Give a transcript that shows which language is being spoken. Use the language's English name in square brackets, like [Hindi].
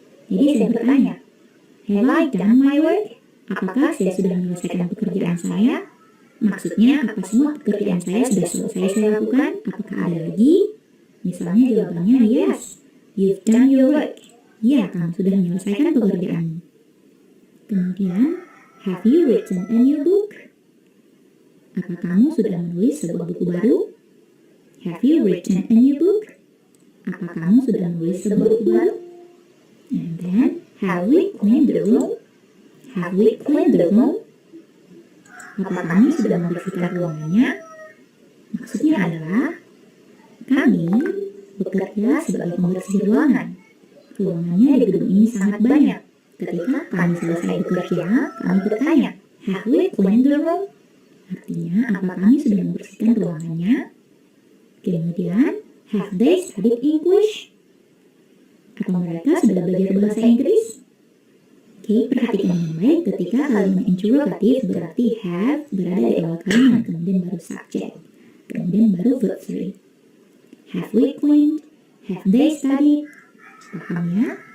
[Indonesian] Jadi saya bertanya, [English] have I done my work? [Indonesian] Apakah saya sudah menyelesaikan pekerjaan saya? Maksudnya, apa semua pekerjaan saya sudah selesai saya lakukan? Apakah ada lagi? Misalnya jawabannya [English] yes, you've done your work. [Indonesian] Ya, kamu sudah menyelesaikan pekerjaan. [English] Kemudian, have you written a new book? [Indonesian] Apa kamu sudah menulis sebuah buku baru? [English] Have you written a new book? [Indonesian] Apa kamu sudah menulis sebuah buku baru? [English] And then, have we cleaned the room? Have we cleaned the room? [Indonesian] Apa kami sudah membersihkan ruangannya? Maksudnya adalah, kami bekerja sebagai pembersih ruangan. Ruangannya di gedung ini sangat banyak. Ketika kami selesai bekerja, kami bertanya, [English] have we cleaned the room? [Indonesian] Artinya, apa kami sudah membersihkan ruangannya? [English] Kemudian, have they studied English? [Indonesian] Apa mereka sudah belajar bahasa Inggris? Oke, perhatikan dengan baik ketika kalimat interrogatif berarti have berada di awal kalimat, kemudian baru subject, kemudian baru verb 3. [English] Have we cleaned? Have they studied? [Indonesian] Paham ya?